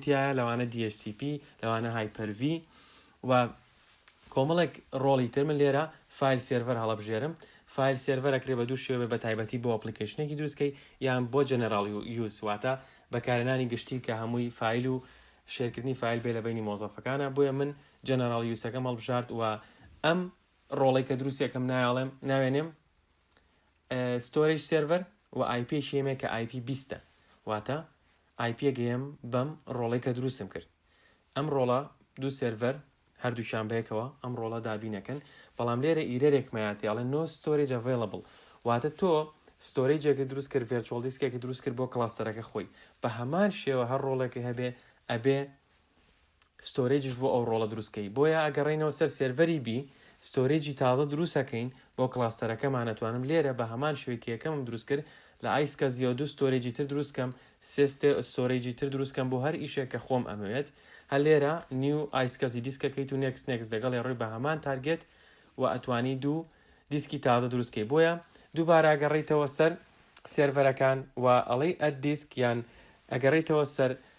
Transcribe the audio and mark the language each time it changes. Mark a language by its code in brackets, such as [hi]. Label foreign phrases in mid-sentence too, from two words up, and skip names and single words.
[ckb] تایە لەوانە DHCP لەوانە Hyper-V و کۆمەڵێک ڕۆڵی تر من لێرە [en] file server [ckb] هەڵەبژێرم فایل سێرڤەرەکرێ بە دوو شێوە بە تایبەتی بۆ ئەپلیکیشنێکی دروستکەی یان بۆ [en] general use [ckb] واتە بەکارهێنانی گشتی کە هەمووی فایل و شێرکردنی فایل بێ لە بینی مۆزەفەکانە بۆیە من جەنەراڵ یوسەکەم هەڵبژارد و ئەم ڕۆڵی کە دروستیەکەم ناوێنێم [en] storage server [ckb] و IPێکی هێمێ کە IP 20 واتە IPگەیەم بەم ڕۆڵی کە دروستم کرد ئەم ڕۆڵە دوو سێرڤەر هەردووشان بەیەکەوە ئەم ڕۆڵە دابینەکەن بەڵام لێرە ئیرەرێکمەیاتیاڵێ [en] no storage [ckb] available واتە تۆ ستۆرێجێکی دروست کرد ڤێرچوەڵ دیسکێکی دروست کرد بۆ کلاستەرەکە خۆی بە هەمان شێوە هەر ڕۆڵێکی هەبێ ئەبێ ستۆرێجش بۆ ئەو ڕۆڵە دروستکەی بۆیە ئەگەڕێنەوە سەر سێرڤەری بی ستۆرێجی تازە دروستەکەین بۆ کلاستەرەکەمان نەتوانم لێرە بە هەمان شوێکی یەکەمم دروست کرد لە ئایسکە زیۆ دوو ستۆرێجی تر دروستکەم سێستێ ستۆرێجی تر دروستکەم بۆ هەر ئیشێک کە خۆم ئەمەوێت هەر لێرە نیو ئایسکەزی دیسکەکەیت و نێکس دەگەڵی ڕووی بە هەمان تارگێت و ئەتوانی دوو دیسکی تازە دروستکەی بۆیە دووبارە ئەگەڕێیتەوە سەر سێرڤەرەکان و ئەڵەی [en] add disk [ckb] یان ئەگەڕێیتەوە سەر